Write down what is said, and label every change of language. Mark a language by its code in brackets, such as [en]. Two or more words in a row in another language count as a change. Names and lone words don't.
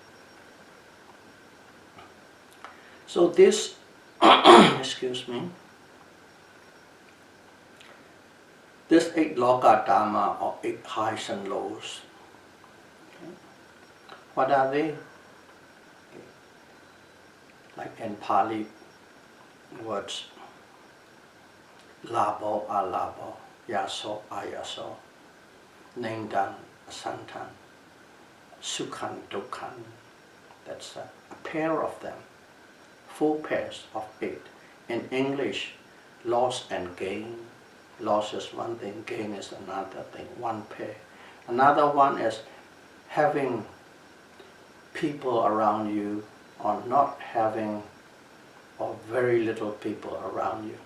[en] So this, excuse me, this 8 [pi] loka Dhamma, [en] or 8 highs and lows, okay. What are they? Like in Pali words, [pi] labo alabo, yaso ayaso, nengdan asantan, sukhan dukhan. [en] That's a pair of them, 4 pairs of 8. In English, loss and gain. Loss is one thing, gain is another thing, 1 pair. Another one is having people around you or not having or very little people around you.